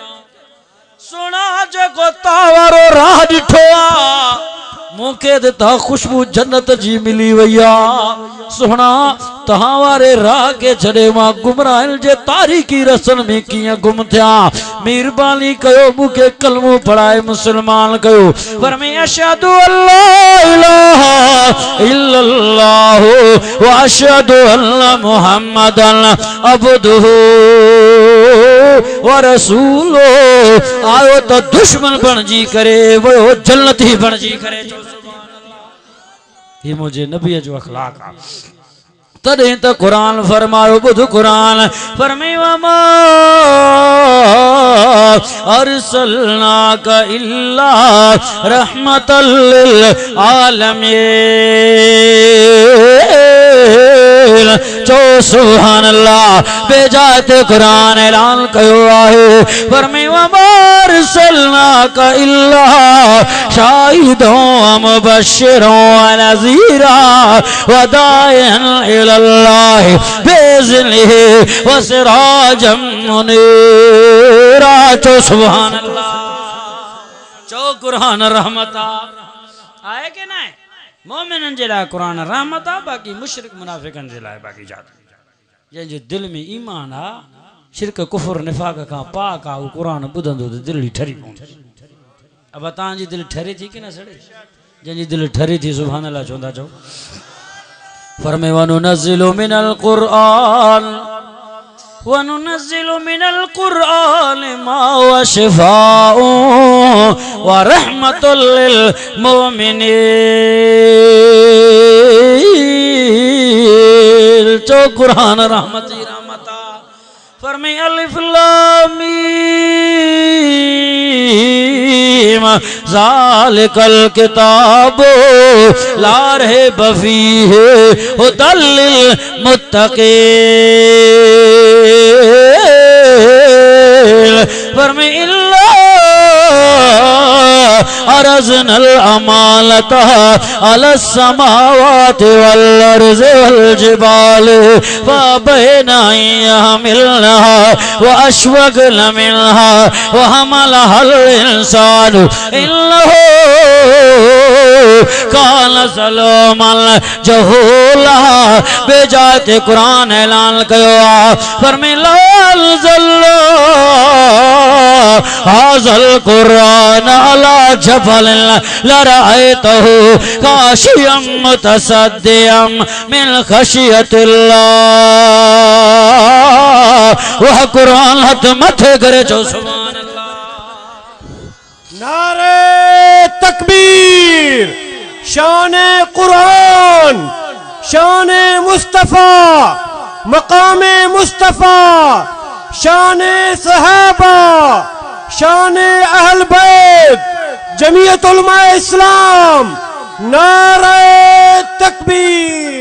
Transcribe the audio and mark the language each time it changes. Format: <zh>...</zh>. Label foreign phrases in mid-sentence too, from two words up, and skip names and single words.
<sd>सोना जेको तव्हां वारो राह ॾिठो आहे, मूंखे त तव्हां ख़ुशबू जन्नत जी मिली वई आहे। सोना तव्हां वारे राह खे छॾे मां गुमराहनि जे तारीख़ी रस्तनि में कीअं गुम थिया। महिरबानी कयो मूंखे कलमो पढ़ाए मुस्लमान कयो।</sd> <ar>पर में أشهد أن لا إله إلا الله و أشهد أن محمدا عبده و رسوله.</ar> <sd>आयो त दुश्मन बणजी करे वियो, जन्नती बणजी करे। ये मुझे नबी जो अखलाक आ। तॾहिं त क़ुरान फरमायो, ॿुध क़ुरान फरमायो,</sd> <ar>وما أرسلناك إلا رحمة للعالمين.</ar> <sd>चो</sd> <ar>سبحان الله.</ar> <sd>बेजात क़ुरान ऐलान कयो आहे, फरमायो</sd> <ar>وما أرسلناك إلا شاهدا مبشرا و نذيرا و داعيا إلى الله بإذنه و سراجا منيرا.</ar> <sd>चो</sd> <ar>سبحان الله.</ar> <sd>चो क़ुरान रहमत आहे के न आहे? मोमिननि जे लाइ क़ुरान रहमत आहे, बाक़ी मुशरिक मुनाफ़िकनि जे लाइ बाक़ी जात। जंहिंजे दिल में ईमान आहे, शिरक कुफर निफ़ाक़ खां पाक आहे, उहो क़ुरान ॿुधंदो त दिल ई ठरी पवंदी। अब तव्हांजी दिल ठरे थी की न सड़े? जंहिंजी दिल ठरे थी</sd> <ar>سبحان الله</ar> <sd>चवंदा चओ।</sd> <ar>फरमाए وننزل من القرآن وننزل من القرآن ما هو شفاء و رحمة للمؤمنين.</ar> <sd>चो कुरान रहमत ही रहमता फरमाए</sd> <ar>الم ذلك الكتاب لا ريب فيه هدى للمتقين फरमाए इल्ला عرضنا الأمانة على السماوات والأرض والجبال فأبين أن يحملنها و أشفقن منها و حملها الإنسان إنه كان ظلوما جهولا</ar> <sd>बेजाते कुरान ऐलान कयो फरमाए</sd> <ar>لو أنزلنا هذا القرآن على جبل لرأيته خاشعا متصدعا من خشية الله</ar> <sd>वह कुरान हथ मथे करे जो</sd> <ar>سبحان الله</ar> <ur>نعرۂ تکبیر شان قرآن شان مصطفیٰ مقام مصطفیٰ شان صحابہ شان اہل بیت جمعیت علمائے اسلام نعرۂ تکبیر</ur>